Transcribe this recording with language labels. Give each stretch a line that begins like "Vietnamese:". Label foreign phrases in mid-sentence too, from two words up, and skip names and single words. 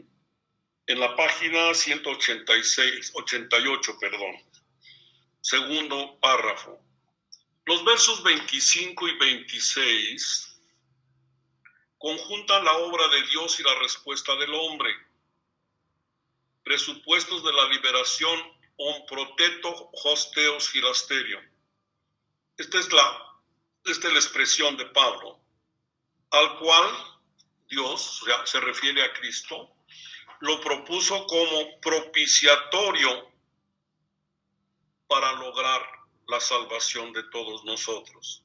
Spanish: En la página 188, segundo párrafo. Los versos 25 y 26 conjuntan la obra de Dios y la respuesta del hombre. Presupuestos de la liberación
Greek: ὃν προέθετο ὁ θεὸς ἱλαστήριον.
Spanish: Esta es la expresión de Pablo, al cual Dios, o sea, se refiere a Cristo, lo propuso como propiciatorio para lograr la salvación de todos nosotros.